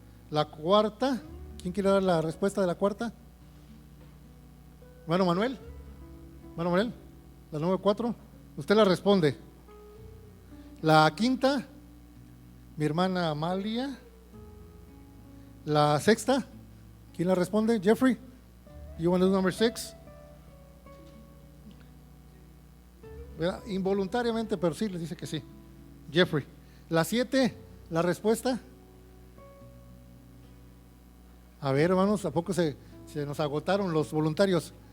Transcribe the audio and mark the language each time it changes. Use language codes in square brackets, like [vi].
[es] La cuarta, ¿quién quiere dar la respuesta de la cuarta? Hermano Manuel. Hermano Manuel, la número 4. Usted la responde. La quinta, mi hermana Amalia. La sexta, ¿quién la responde? [en] Jeffrey, you want to do number 6? [es] Involuntariamente, pero sí, les dice que sí. Jeffrey. La 7, la respuesta. A ver, hermanos, ¿a poco se nos agotaron los voluntarios?